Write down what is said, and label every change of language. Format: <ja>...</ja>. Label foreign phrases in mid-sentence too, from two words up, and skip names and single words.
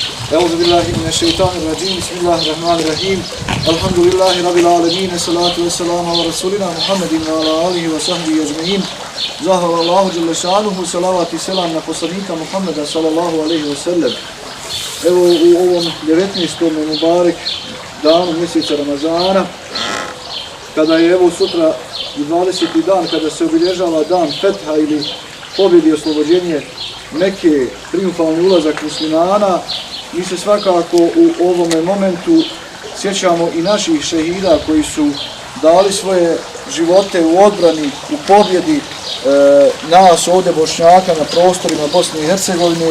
<ar>أعوذ بالله من الشيطان الرجيم. بسم الله الرحمن الرحيم. الحمد لله رب العالمين. الصلاة والسلام على رسولنا محمد وعلى آله وصحبه أجمعين.</ar> <bs>Zahirallahu</bs> <ar>جل شأنه,</ar> <bs>salavat i selam na poslanika Muhammeda</bs> <ar>صلى الله عليه وسلم.</ar> <bs>Evo u ovom 19. Mubarek danu mjeseca Ramazana, kada je evo sutra 20. dan, kada se obilježava dan Fetha ili pobjedi i oslobođenje Mekke, triumfalni ulazak muslimana, mi se svakako u ovome momentu sjećamo i naših šehida koji su dali svoje živote u odbrani, u pobjedi nas ovdje Bošnjaka na prostorima Bosne i Hercegovine.</bs>